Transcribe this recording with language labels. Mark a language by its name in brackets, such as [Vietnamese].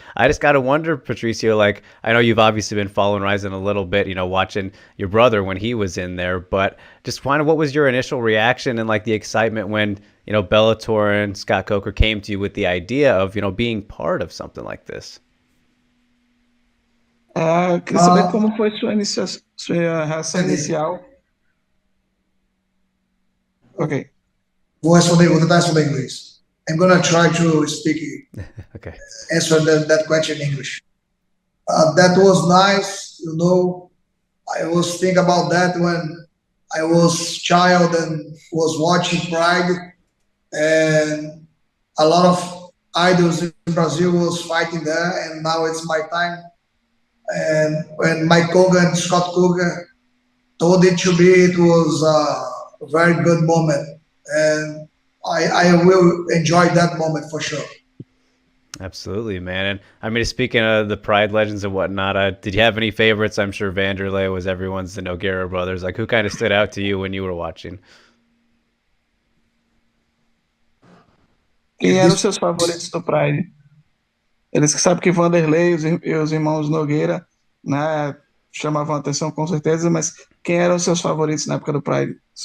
[English] I just got to wonder, Patricio, like, I know you've obviously been following Rizin a little bit, watching your brother when he was in there, but just kind of what was your initial reaction and like the excitement when, Bellator and Scott Coker came to you with the idea of, being part of something like this? [Portuguese] Queria saber como foi sua reação inicial. Ok. Vou tentar responder em inglês. [English] I'm gonna try to speak, Okay. answer that question in English. That was nice, I was thinking about that when I was child and was watching Pride, and a lot of idols in Brazil was fighting there, and now it's my time. And when Mike Koga and Scott Coker told it to me, it was a very good moment, and I will enjoy that moment for sure. Absolutely, man. And I mean, speaking of the Pride legends and whatnot, did you have any favorites? I'm sure Vanderlei was everyone's, the Nogueira brothers. Like, who kind of stood out to you when you were watching? [Portuguese] Quem eram os seus favoritos do Pride? Eles que sabem que Vanderlei e os irmãos Nogueira, né, chamavam atenção com certeza, mas quem eram os seus favoritos na época do Pride?